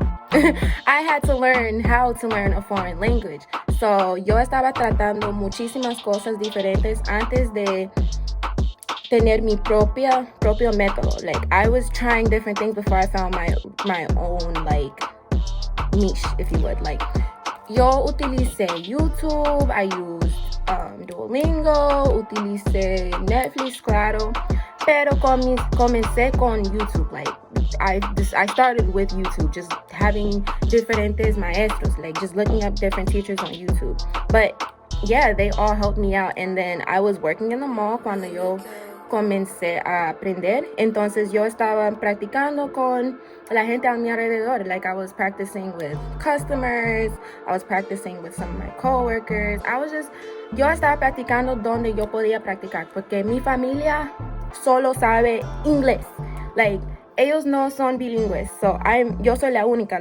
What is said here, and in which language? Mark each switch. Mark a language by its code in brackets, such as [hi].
[en] I had to learn how to learn a foreign language. [es] So, yo estaba tratando muchísimas cosas diferentes antes de tener mi propio método. [en] Like, I was trying different things before I found my own, like, niche, if you would. [es] Like, yo utilicé YouTube, [en] I used Duolingo, [es] utilicé Netflix, claro, pero comencé con YouTube. [en] Like, I started with YouTube, just having [es] diferentes maestros, [en] like, just looking up different teachers on YouTube. But yeah, they all helped me out. And then I was working in the mall [es] cuando yo comencé a aprender. Entonces yo estaba practicando con la gente a mi alrededor. [en] Like I was practicing with customers, I was practicing with some of my coworkers. [es] Yo estaba practicando donde yo podía practicar, porque mi familia solo sabe inglés. Like ellos no son bilingües, so yo soy la única.